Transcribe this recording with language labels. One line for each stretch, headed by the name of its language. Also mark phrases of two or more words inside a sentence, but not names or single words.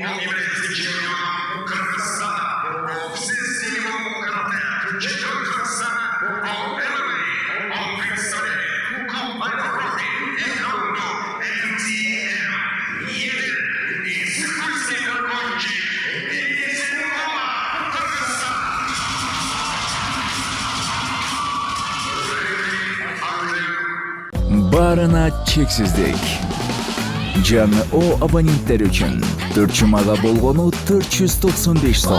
Russian: Он является чемпионом Кыргызстана по всестилевому карате. Чемпион Кыргызстана по ММА. Он представляет клуб «Альфа-Профи» и команду «МТМ». Едет из Курской Драгончик.
Kyrgyz: Барына чексиздик. Жаңы О абоненттер үчүн 4 жумага болгону 495 сом.